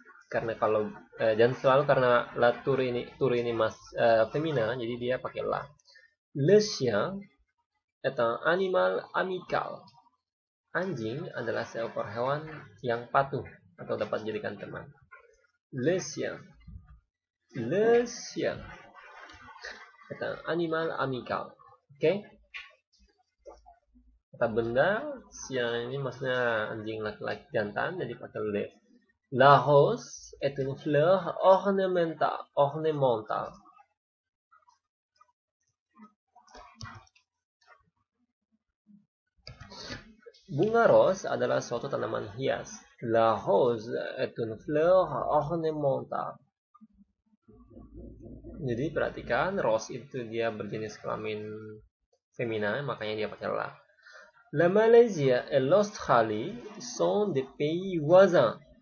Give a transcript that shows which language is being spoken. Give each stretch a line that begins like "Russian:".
Indonesian: Karena kalau dan selalu karena la tour ini femina, jadi dia pakai la.
French: Le chien est un animal amical.
Indonesian: Anjing adalah seekor hewan yang patuh atau dapat dijadikan teman.
French: Le chien est un animal amical. Oke?
Indonesian: Kata benda, chien ini maksudnya anjing laki-laki jantan, jadi pakai le.
French: La rose est une fleur ornementale.
Indonesian: Bunga ros adalah suatu tanaman hias.
French: La rose est une fleur ornementale.
Indonesian: Jadi perhatikan, rose itu dia berjenis kelamin femina, makanya dia pakai la.
French: La Malaisie et l'Australie sont des pays voisins.